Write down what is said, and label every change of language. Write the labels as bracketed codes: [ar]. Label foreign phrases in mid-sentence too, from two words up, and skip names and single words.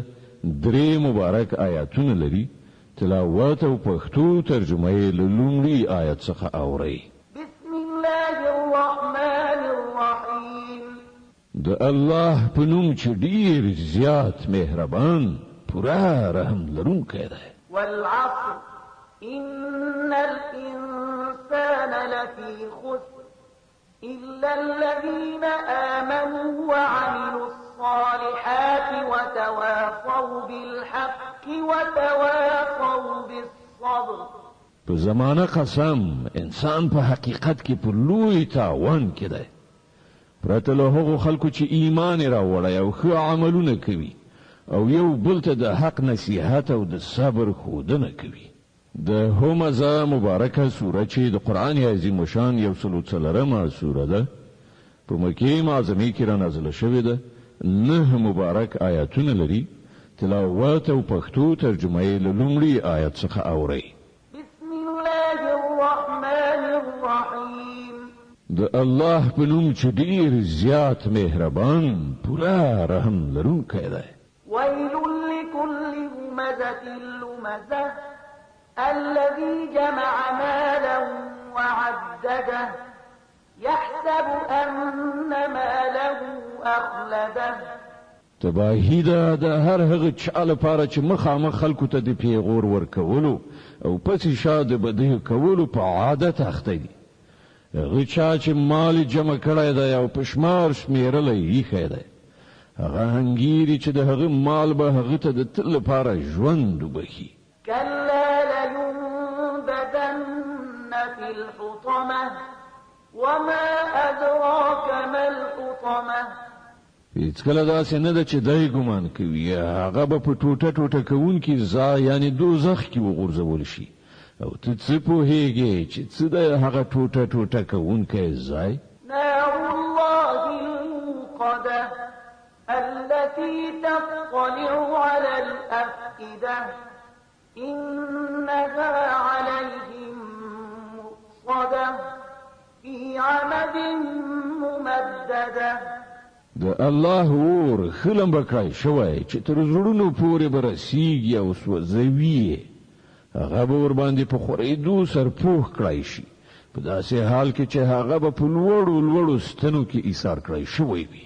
[ps] 3 مبارک آیاتونه لري. تلاوت او پښتو ترجمه یې له لومړي آیت څخه اورئ. [ar] بسم الله الرحمن الرحیم. [ps] د الله په نوم چې ډیر زیات مهربان پورا رحم لرونکی دی. [ar] والعصر إن الإنسان لفي خسر إلا الذين آمنوا وعملوا الصالحات وتواصوا بالحق وتواصوا بالصبر. [ps] په زمانه قسم انسان په حقیقت کې په لوی تاوان کې دی، پرته له هغو خلکو چې ایمان یې راوړی او ښه عملونه کوي او یو بل ته د حق نصیحت او د صبر ښودنه کوي. د همزه مبارکه سوره چې د قرآن عظیم شان 104 سوره ده، په مکې معظمې کې را نازله شوې ده. 9 مبارک آیاتونه لري. تلاوت او پښتو ترجمه یې له لومړي آیت څخه اورئ. [ar] بسم الله الرحمن الرحیم. [ps] د الله په نوم چې ډیر زیات مهربان پورا رحم لرونکی دی. [ar] ويل لكل همزة لمزة الذي جمع مالا وعدده يحسب أن ماله أخلده. [ps] تباهی ده د هر هغه چا لپاره چې مخامخ خلکو ته د پیغور ورکولو او پسې شا د بدیه کولو په عادت اخته دي. هغه چا چې مال جمع کړی دی او په شمار شمېرلی ایښی دی، هغه هنګیري چې د هغه مال به هغه ته د تل لپاره ژوند وبخي. [ar] كلا لينبذن في الحطمة وما أدراك ما الحطمة. [ps] هیڅکله داسې نه ده چې دی ګمان کوي هغه به په ټوټه ټوټه کوونکي ځای یعنې دوزخ کې وغورځول شي. او ته څه پوهېږې چې څه دی هغه ټوټه ټوټه کوونکی ځای؟ [ar] نار الله الموقدة التي تطلع على الأفئدة إنها عليهم مؤصدة في عمد ممددة. [ps] د الله اور خلم بکای شوی چې تر زړونو پورې برسیږي او سوځوي. هغه به ور باندې په خورېدو سرپوښ کړی شي، په داسې حال کې چې هغه به په لوړو لوړو ستنو کې ایثار کړی شوی وي.